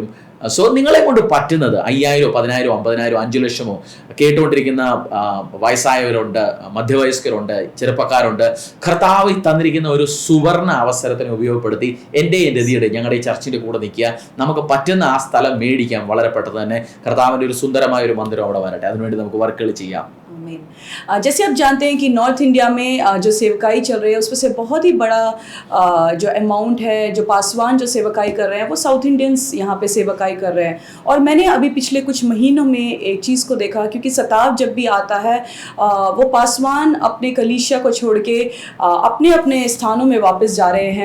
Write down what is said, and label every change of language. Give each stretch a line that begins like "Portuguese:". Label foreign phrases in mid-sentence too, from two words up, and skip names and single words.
Malayalam: സോ നിങ്ങളെ കൊണ്ട് പറ്റുന്നത് 5,000, 10,000, 50,000, 5 ലക്ഷമോ കേട്ടുകൊണ്ടിരിക്കുന്ന വയസ്സായവരുണ്ട്, മധ്യവയസ്കരുണ്ട്, ചെറുപ്പക്കാരുണ്ട്. കർത്താവ് തന്നിരിക്കുന്ന ഒരു സുവർണ അവസരത്തിനെ ഉപയോഗപ്പെടുത്തി എൻ്റെ രതിയുടെ ഞങ്ങളുടെ ഈ ചർച്ചിൻ്റെ കൂടെ നിൽക്കുക. നമുക്ക് പറ്റുന്ന ആ സ്ഥലം മേടിക്കാം. വളരെ പെട്ടെന്ന് തന്നെ കർത്താവിൻ്റെ ഒരു സുന്ദരമായ ഒരു മന്ദിരം അവിടെ വരട്ടെ. അതിനുവേണ്ടി നമുക്ക് വർക്കുകൾ ചെയ്യാം.
Hindi: जैसे आप जानते हैं कि नॉर्थ इंडिया में जो सेवकाई चल रही है उसमें से बहुत ही बड़ा जो अमाउंट है, जो पासवान जो सेवकाई कर रहे हैं वो
English: South Indians
Hindi: यहाँ पे सेवकाई कर रहे हैं. और मैंने अभी पिछले कुछ महीनों में एक चीज़ को देखा, क्योंकि सताव जब भी आता है वो पासवान अपने कलीसिया को छोड़ के अपने अपने स्थानों में वापस जा रहे हैं.